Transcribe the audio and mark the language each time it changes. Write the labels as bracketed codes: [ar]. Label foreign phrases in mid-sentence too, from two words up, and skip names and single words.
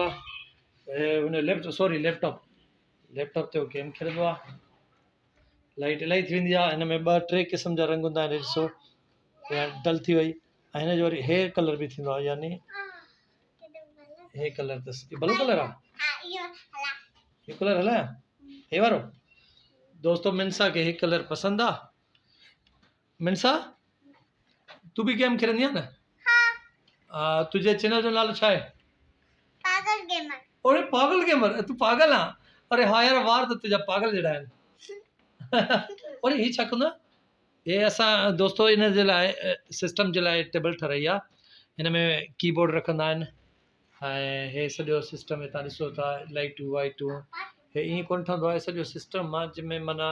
[sd] आहे हुन लैपटॉप ते उहो गेम खेॾंदो आहे लाइट इलाही थी वेंदी आहे हिन में 2-3 क़िस्म जा रंग हूंदा आहिनि ॾिसो या डल थी वई ऐं हिन जो वरी [en] hair color [sd] बि थींदो आहे यानी हे कलर अथसि इहो [en] blue color [sd] आहे ये कलर हलाया हे वारो दोस्तों मिनसा खे हे कलर पसंदि आहे मिनसा तू बि गेम खेॾंदी आहे न तुंहिंजे चैनल जो नालो छा आहे पागल गेमर अरे पागल गेमर तू पागल आहे अरे हाँ यार वार त तुंहिंजा पागल जहिड़ा आहिनि अरे हीअ छा कंदो आहे हे असां दोस्तो इन जे लाइ सिस्टम जे लाइ टेबल ठाराई आहे हिन में कीबोर्ड रखंदा आहिनि ऐं हे सॼो सिस्टम हितां ॾिसो था लाइटूं वाइटूं हे ईअं कोन ठहंदो आहे सॼो सिस्टम आहे जंहिंमें माना